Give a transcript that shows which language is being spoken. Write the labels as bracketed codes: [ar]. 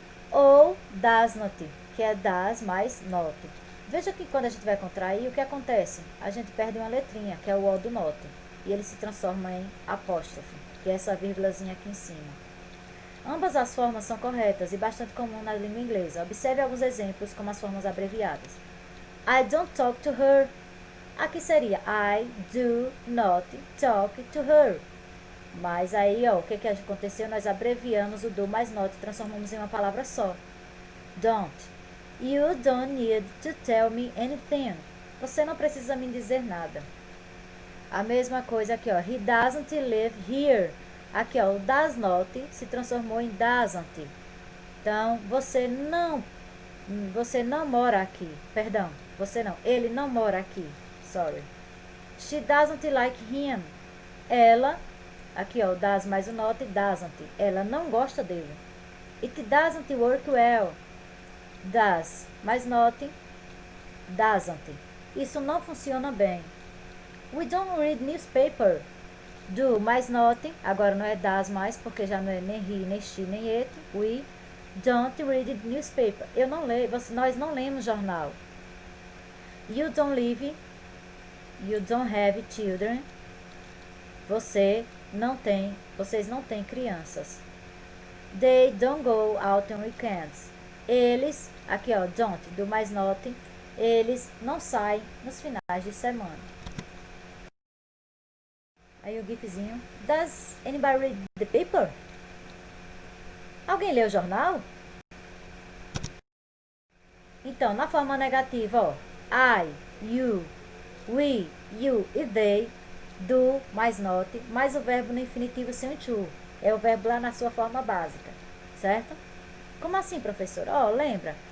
[pt] Ou does not, que é does mais not. Veja que quando a gente vai contrair, o que acontece? A gente perde uma letrinha, que é o O do not, e ele se transforma em apóstrofe, que é essa vírgulazinha aqui em cima. Ambas as formas são corretas e bastante comum na língua inglesa. Observe alguns exemplos como as formas abreviadas. [en] I don't talk to her. [pt] Aqui seria [en] I do not talk to her. [pt] Mas aí, ó, o que aconteceu? Nós abreviamos o do mais not e transformamos em uma palavra só. [en] Don't. You don't need to tell me anything. [pt] Você não precisa me dizer nada. A mesma coisa aqui, ó. [en] He doesn't live here. [pt] Aqui, ó, o does not se transformou em doesn't. Então, você não mora aqui. Perdão, ele não mora aqui. [en] Sorry. She doesn't like him. [pt] Ela, aqui ó, does mais o not, doesn't. Ela não gosta dele. [en] It doesn't work well. [pt] Does mais not, doesn't. Isso não funciona bem. [en] We don't read newspaper. [pt] Do mais not, agora não é does mais, porque já não é nem he, nem she, nem it. [en] We don't read newspaper. [pt] Eu não leio, nós não lemos jornal. [en] You don't live. You don't have children. [pt] Vocês não têm crianças. [en] They don't go out on weekends. [pt] Eles, aqui ó, don't, do mais not, eles não saem nos finais de semana. Aí o gifzinho. [en] Does anybody read the paper? [pt] Alguém lê o jornal? Então, na forma negativa, ó, I, you, we, you e they, do mais not, mais o verbo no infinitivo sem o to. É o verbo lá na sua forma básica, certo? Como assim, professora? Ó, lembra?